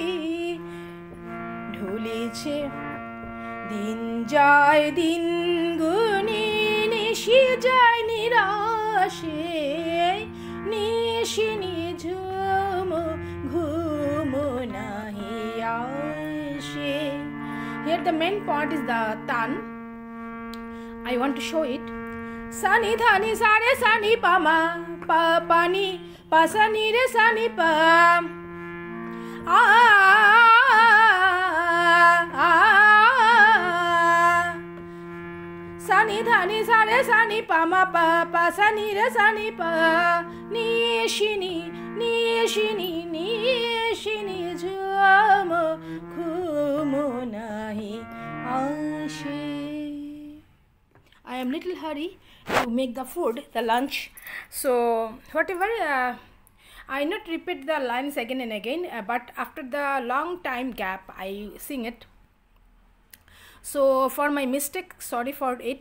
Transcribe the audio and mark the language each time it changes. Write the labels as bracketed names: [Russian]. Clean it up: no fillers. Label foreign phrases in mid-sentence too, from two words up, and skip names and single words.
[Bangla] ঢুলেছে দিন যায় দিন গুনি, নিশি যায় নিরাশে, নিশিনি ঝুমু ঘুমু নাহি আসে। [English] Here the main part is the tan. I want to show it. Sani dhani sare sani pama pa pani pasani re sani pa sani dhani sare sani pama pa pasani re sani pa, [Bangla] নিশিনি নিশিনি নিশিনি ঝুমু ঘুমু নাহি আসে. [English] I am little hurry to make the food, the lunch. So whatever, I not repeat the lines again and again, but after the long time gap I sing it. So for my mistake, sorry for it.